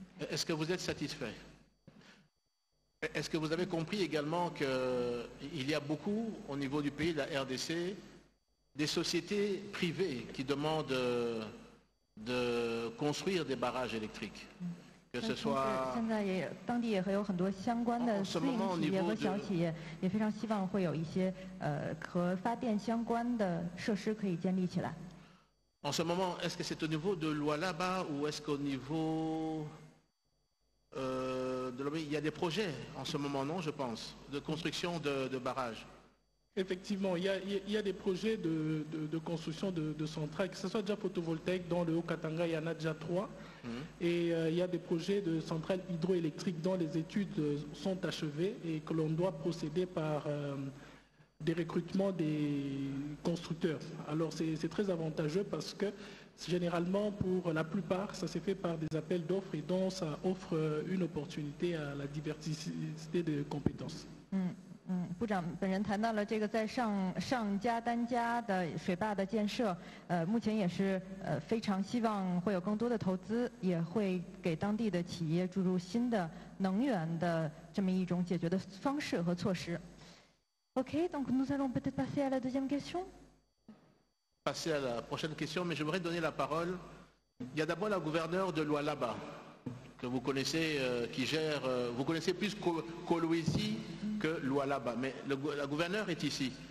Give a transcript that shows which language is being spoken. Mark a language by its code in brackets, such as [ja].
[fr] Est-ce que vous êtes satisfait? Est-ce que vous avez compris également qu'il y a beaucoup au niveau du pays, de la RDC, des sociétés privées qui demandent de construire des barrages électriques? Que ce soit [zh] 现在也当地也会有很多相关的私营企业和小企业，也非常希望会有一些和发电相关的设施可以建立起来。 [fr] En ce moment, est-ce que c'est au niveau de Lualaba ou est-ce qu'au niveau de l'OMI, il y a des projets en ce moment, non, je pense, de construction de barrages? Effectivement, il y a des projets de construction de centrales, que ce soit déjà photovoltaïque dans le Haut-Katanga, il y en a déjà 3. Et il y a des projets de centrales hydroélectriques dont les études sont achevées et que l'on doit procéder par des recrutements des constructeurs. Alors c'est très avantageux parce que généralement, pour la plupart, ça s'est fait par des appels d'offres et donc ça offre une opportunité à la diversité de compétences. [zh] 部长本人谈到了这个在上加丹加的水坝的建设，目前也是非常希望会有更多的投资，也会给当地的企业注入新的能源的这么一种解决的方式和措施。 [fr] OK, donc nous allons peut-être passer à la deuxième question. Passer à la prochaine question, mais je voudrais donner la parole. Il y a d'abord la gouverneure de Lualaba, que vous connaissez, qui gère, vous connaissez plus Kolwezi que Lualaba, mais la gouverneure est ici.